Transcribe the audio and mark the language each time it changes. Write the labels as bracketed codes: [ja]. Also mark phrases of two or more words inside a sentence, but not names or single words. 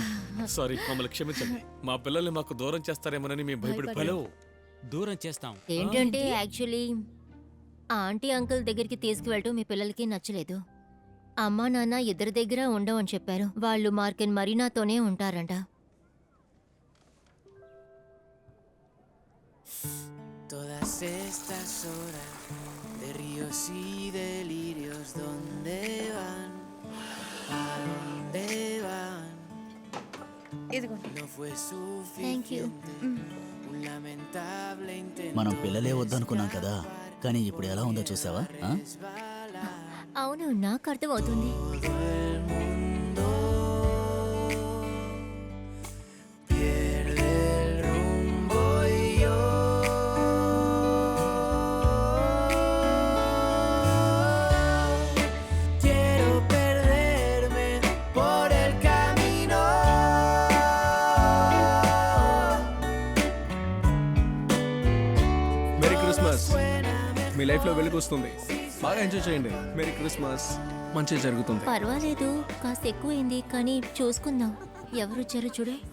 [te] సారీ, మమ్మల్ని క్షమించండి. మా పిల్లల్ని మాకు దూరం చేస్తారేమోనని మేము భయపడిపోయాం. దూరం చేస్తాం. ఏంటంటే యాక్చువల్లీ ఆ [en] aunty uncle [te] దగ్గరికి తీసుకువెళ్ళటం మీ పిల్లలకి నచ్చలేదు. అమ్మా నాన్న ఇద్దరి దగ్గర ఉండవని చెప్పారు. వాళ్ళు మార్కెన్ మరీనాతోనే ఉంటారంట. [es] Todas estas horas de ríos y delirios, ¿dónde van? ¿A dónde van? [te] ఇదిగోండి. [es] No fue [en] Thank you. [es] suficiente. Un lamentable intento. [te] మనం పిల్లలే వద్దనుకున్నాం కదా, కానీ ఇప్పుడు ఎలా ఉందో చూసావా? ఆ? అవును, నాకు అర్థమవుతుంది. [es] Todo el mundo pierde el rumbo y yo quiero perderme por el camino. [en] Merry Christmas. [te] మీ లైఫ్లో వెలుగు వస్తుంది. బాగా ఎంజాయ్ చేయండి. [en] Merry Christmas. [te] మంచిగా జరుగుతుంది. పర్వాలేదు, కాస్త ఎక్కువైంది, కానీ చూసుకుందాం. ఎవరు వచ్చారో చూడు.